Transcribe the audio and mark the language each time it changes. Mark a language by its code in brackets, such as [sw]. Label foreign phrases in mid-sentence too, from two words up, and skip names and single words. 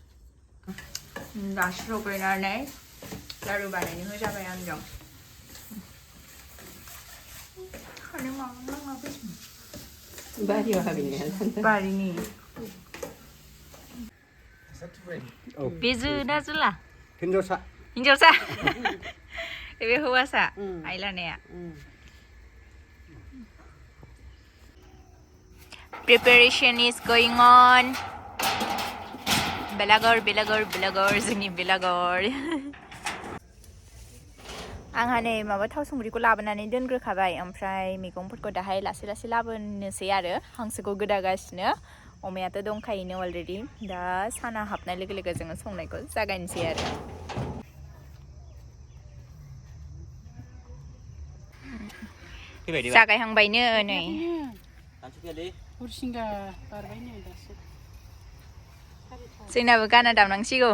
[brx] दासो सफैनानै लारु बानायनो होजाबाय आंजों बारिनि बेजो ना जोला हिन्जावसा बे हौवासा आइ लानाया [en] Preparation is going on. [brx] Belagor जोंनि बेलागुर आंहा नै माबा थाव संख्रिखौ लाबोनानै दोनग्रोखाबाय ओमफ्राय मैगंफोरखौ दाहाय लासै लासै लाबोनोसै आरो हांसोखौ गोदागासिनो अमायाथ' दंखायोनो अलरेडि दा साना हाबनाय लोगो लोगो जोङो संनायखौ जागायनोसै आरो जागायहांबायनो नै जोंनाबो गाना दामनांसिगौ